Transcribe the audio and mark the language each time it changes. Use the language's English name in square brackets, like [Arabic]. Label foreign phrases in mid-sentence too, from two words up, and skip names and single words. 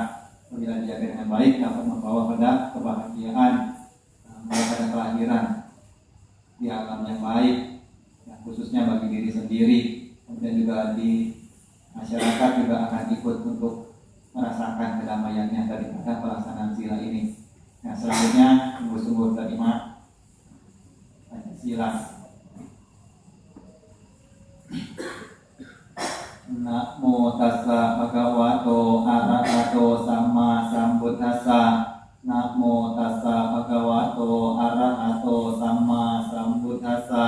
[Indonesian] Apabila dijaga dengan baik dapat membawa pada kebahagiaan, membawa pada kelahiran di alam yang baik, ya, khususnya bagi diri sendiri. Kemudian juga di masyarakat juga akan ikut untuk merasakan kedamaiannya daripada pelaksanaan sila ini. Nah, selanjutnya sungguh-sungguh terima Pancasila. [Pali] Namo tassa bhagavato arahato sama sambuddhassa. Namo tassa bhagavato arahato sama sambuddhassa.